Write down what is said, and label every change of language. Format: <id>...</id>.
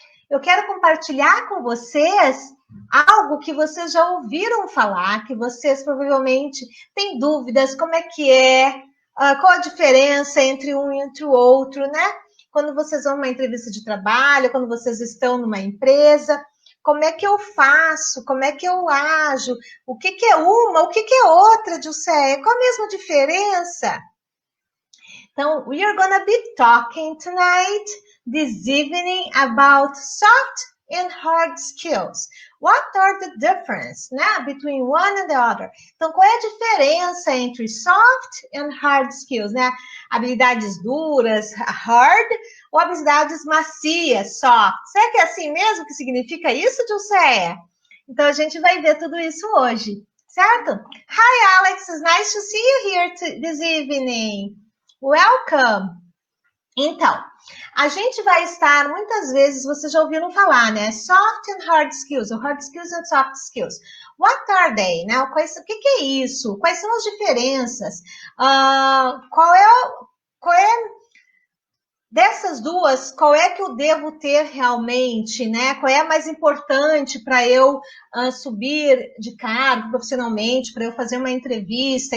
<pt>Eu quero compartilhar com vocês algo que vocês já ouviram falar, que vocês provavelmente têm dúvidas, como é que qual a diferença entre um e entre o outro, Quando vocês vão numa entrevista de trabalho, quando vocês estão numa empresa, como é que eu faço, como é que eu ajo, o que é uma, o que é outra, Dilceia, qual a mesma diferença?</pt> <en>Então, we are gonna be talking tonight, this evening, about soft and hard skills. What are the difference, between one and the other?</en> <pt>Então, qual é a diferença entre</pt> <en>soft and hard skills,</en> <pt>Habilidades duras, hard, ou habilidades macias, soft? Será que é assim mesmo que significa isso, Dilceia? Então, a gente vai ver tudo isso hoje, certo?</pt> <en>Hi, Alex, it's nice to see you here this evening. Welcome!</en> <pt>Então, a gente vai estar, muitas vezes, vocês já ouviram falar,</pt> <en>Soft and hard skills,</en> <pt>ou</pt> <en>hard skills and soft skills. What are they,</en> <pt>O que é isso? Quais são as diferenças? Qual é dessas duas, qual é que eu devo ter realmente, Qual é a mais importante para eu subir de cargo profissionalmente, para eu fazer uma entrevista?</pt>